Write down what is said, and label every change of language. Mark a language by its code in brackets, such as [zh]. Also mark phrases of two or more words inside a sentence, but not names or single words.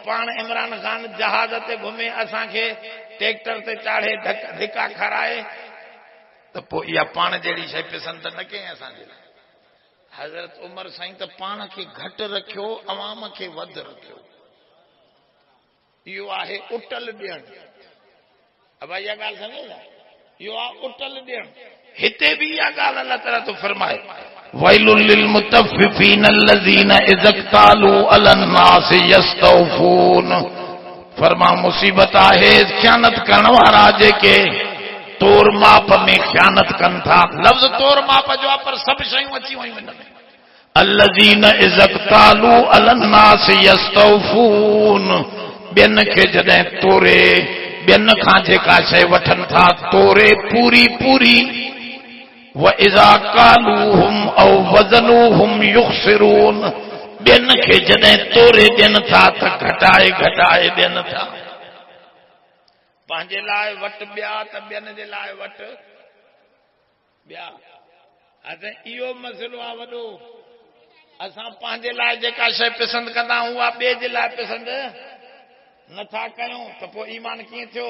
[sd] पाण इमरान ख़ान जहाज़ ते घुमे, असांखे ट्रैक्टर ते चाढ़े धिका खाराए त पोइ इहा पाण जहिड़ी शइ पसंदि त न कयईं असांजे लाइ। हज़रत उमर साईं त पाण खे घटि रखियो, अवाम खे वधि रखियो। इहो आहे उटल ॾियणु। अब इहा ॻाल्हि सम्झो था, इहो आहे उटल ॾियणु। हिते बि इहा ॻाल्हि अल्लाह ताला तो फरमाए [ar] ويل للمطففين الذين إذا اكتالوا على الناس يستوفون. [sd] फरमा मुसीबत आहे ख़यानत करण वारा जेके तोर माप में ख़यानत कनि था। लफ़्ज़ तोर माप जो आहे पर सभु शयूं अची वयूं हिन में। [ar] الذين إذا اكتالوا على الناس يستوفون. [sd] ॿियनि खे जॾहिं तोरे, ॿियनि खां जेका शइ वठनि था तोरे पूरी पूरी। [ar] وإذا كالوهم أو وزنوهم يخسرون. [sd] ॿियनि खे जॾहिं तोरे ॾियनि था त घटाए घटाए ॾियनि था। पंहिंजे लाइ वटि ॿिया त ॿियनि जे लाइ वटि ॿिया। असां इहो मसइलो आहे वॾो। असां पंहिंजे लाइ जेका शइ पसंदि कंदा आहियूं उहा ॿिए जे लाइ पसंदि नथा कयूं त पोइ ईमान कीअं थियो?